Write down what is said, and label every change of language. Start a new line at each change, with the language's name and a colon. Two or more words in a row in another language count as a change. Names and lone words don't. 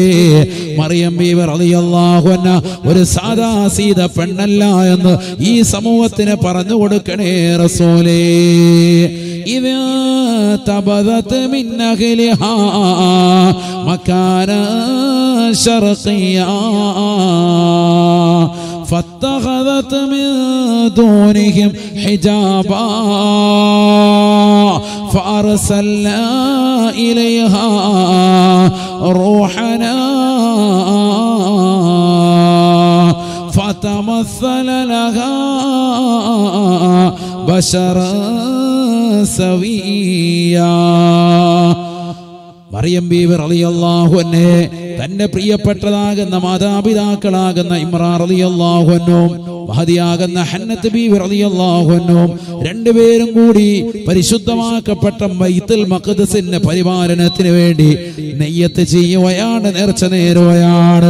Malayalam: മറിയം ബീവി
Arabic: رضي الله عنها
Malayalam: ഒരു സാദാ സീത പെണ്ണല്ല എന്ന് ഈ സമൂഹത്തിന് പറഞ്ഞു കൊടുക്കണേ റസൂലേ.
Arabic: إذ انتبذت من أهلها مكانا شرقيا فاتخذت من دونهم حجابا فأرسلنا إليها روحنا فتمثل لها بشرا سويا.
Malayalam: മറിയം ബീവി
Arabic: رضي الله عنها
Malayalam: തന്റെ പ്രിയപ്പെട്ടതാകുന്ന മാതാപിതാക്കളാകുന്ന ഇമ്രാൻ
Arabic: رضي الله عنهم
Malayalam: മഹദിയാകുന്ന ഹന്നത്ത് ബീവി
Arabic: رضي الله عنهم
Malayalam: രണ്ടുപേരും കൂടി പരിശുദ്ധമാക്കപ്പെട്ട ബൈത്തുൽ മഖ്ദിസിന്റെ പരിപാലനത്തിന് വേണ്ടി നിയ്യത്ത് ചെയ്യുകയാണ്, നേർച്ച നേരുകയാണ്.